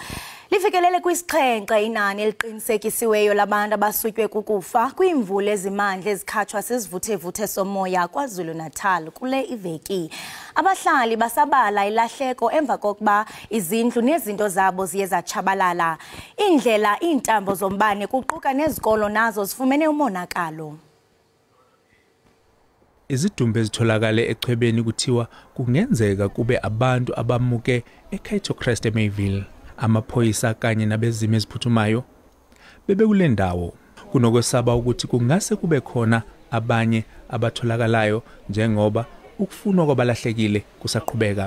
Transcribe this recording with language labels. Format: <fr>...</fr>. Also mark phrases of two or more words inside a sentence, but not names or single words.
<xh>Lifikelele kwisixhenxe inani eliqinisekisiweyo labantu abasutywe kukufa kwiimvula ezimandla ezikhatshwa sizivuthe somoya KwaZulu-Natal kule iveki. Abahlali basabala ilahleko emva kokuba izindlu nezinto zabo ziye zatshabalala. Indlela iintambo zombane kuquka nezikolo nazo zifumene umonakalo.</xh> <zu>Izidumbu ezitholakale echwebeni kuthiwa kungenzeka kube abantu abamuke eKaitocrest eMayville. Amaphoyisa kanye nabezimo eziphuthumayo bebekule ndawo kunokwesaba ukuthi kungase kube khona abanye abatholakalayo njengoba ukufunwa kwabalahlekile kusaqhubeka.</zu>